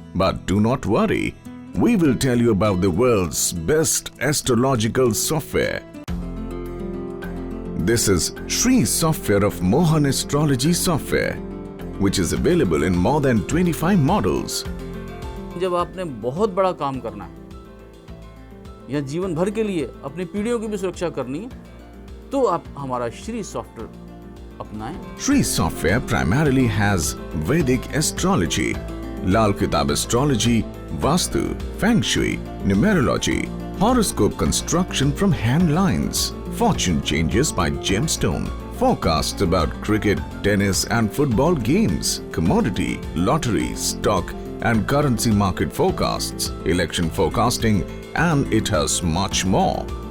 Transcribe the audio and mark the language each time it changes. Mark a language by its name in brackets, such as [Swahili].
[English] But do not worry, we will tell you about the world's best astrological software. This is Shree software of Mohan Astrology software, which is available in more than 25 models. [Hindi] जब आपने बहुत बड़ा काम करना है या जीवन भर के लिए अपनी पीढ़ियों की भी सुरक्षा करनी है, तो आप हमारा श्री सॉफ्टवेयर अपनाएं। [English] Shree software primarily has Vedic astrology, Lal Kitab astrology, Vastu, Feng Shui, numerology, horoscope construction from hand lines, fortune changes by gemstone, forecasts about cricket, tennis and football games, commodity, lottery, stock and currency market forecasts, election forecasting, and it has much more.